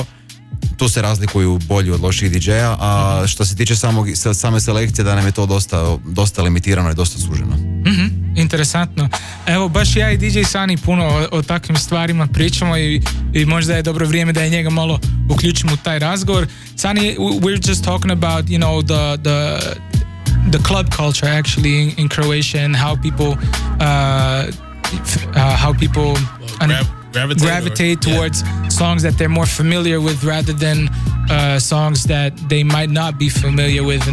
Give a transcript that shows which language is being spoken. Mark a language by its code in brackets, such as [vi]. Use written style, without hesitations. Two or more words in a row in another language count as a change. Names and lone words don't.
[hr] Tu se razlikuju bolji od loših DJ-a, a što se tiče same selekcije, da nam je to dosta limitirano i dosta suženo. Interesantno. Evo, baš ja i DJ Sani puno o takvim stvarima pričamo i možda je dobro vrijeme da je njega malo uključimo u taj razgovor. [en] Sani, we're just talking about, the club culture actually in Croatia and how people gravitate towards songs that they're more familiar with rather than songs that they might not be familiar with.